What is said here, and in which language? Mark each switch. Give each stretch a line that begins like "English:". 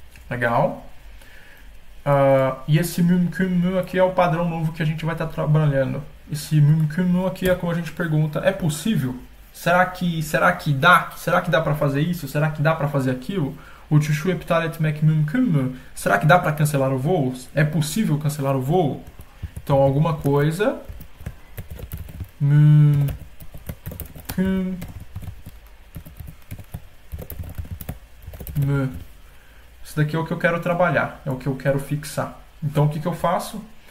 Portuguese: Legal. E esse
Turkish: mümkün mü
Portuguese: aqui é o padrão novo que a gente vai estar trabalhando. Esse
Turkish: mümkün mü
Portuguese: aqui é como a gente pergunta, é possível? Será que dá? Será que dá para fazer isso? Será que dá para fazer aquilo?
Turkish: Uçuşu iptal etmek mümkün mü?
Portuguese: Será que dá para cancelar o voo? É possível cancelar o voo? Então alguma coisa
Turkish: mümkün mü.
Portuguese: Isso daqui é o que eu quero trabalhar, é o que eu quero fixar. Então o que eu faço?